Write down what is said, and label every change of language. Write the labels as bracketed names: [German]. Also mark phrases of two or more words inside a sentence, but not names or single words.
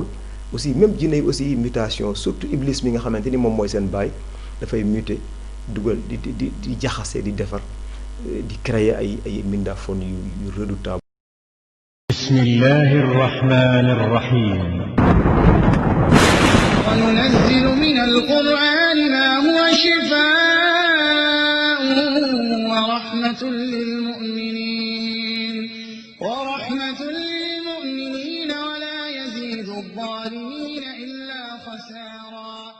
[French] aussi même [Wolof] jinne yi aussi mutation, surtout iblis mi nga xamante ni moom mooy seen baay dafay muté dugal di jaxase di defar di créer ay mindaafoon yu redoutable. [Arabic] بسم الله الرحمن الرحيم. وننزل من القرآن ما هو شفاء ورحمة للمؤمنين ولا يزيد الظالمين إلا خسارا.